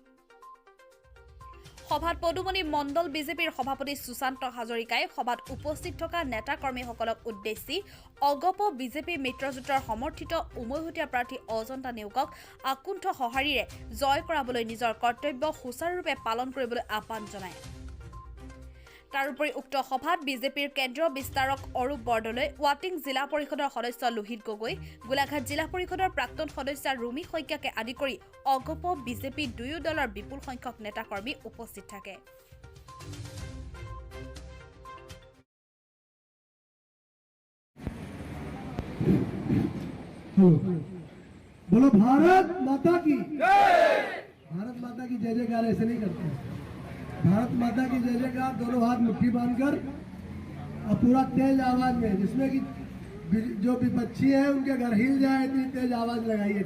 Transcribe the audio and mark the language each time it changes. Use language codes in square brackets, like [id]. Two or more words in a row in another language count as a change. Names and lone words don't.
[as] সভাত পদুমণি মণ্ডল বিজেপিৰ সভাপতি সুশান্ত হাজৰিকাই সভাত উপস্থিত থকা নেতা কৰ্মীসকলক উদ্দেশ্যি অগপ বিজেপি মিত্ৰজোঁটৰ সমৰ্থিত উমৈহতীয়া প্ৰাৰ্থী অজন্তা নেওগক আকুণ্ঠ সঁহাৰিৰে জয় কৰাবলৈ নিজৰ কৰ্তব্য সুচাৰুৰূপে পালন কৰিবলৈ আহ্বান জনায়। তাৰোপৰি উক্ত সভাত বিজেপিৰ কেন্দ্ৰীয় বিস্তাৰক অৰূপ বৰদলৈ, ৱাটিং জিলা পৰিষদৰ সদস্য লোহিত গগৈ, গোলাঘাট জিলা পৰিষদৰ প্ৰাক্তন সদস্য ৰুমি শইকীয়াকে আদি কৰি অগপ বিজেপি দুয়ো দলৰ বিপুল সংখ্যক নেতাকৰ্মী উপস্থিত থাকে। [hi] बोलो भारत माता की जय। भारत माता की जय जयकार ऐसे नहीं करते। भारत माता की जय जयकार दोनों हाथ मुट्ठी बांधकर और पूरा तेज आवाज में, जिसमें कि जो विपक्षी है उनके घर हिल जाए इतनी तेज आवाज लगाइए।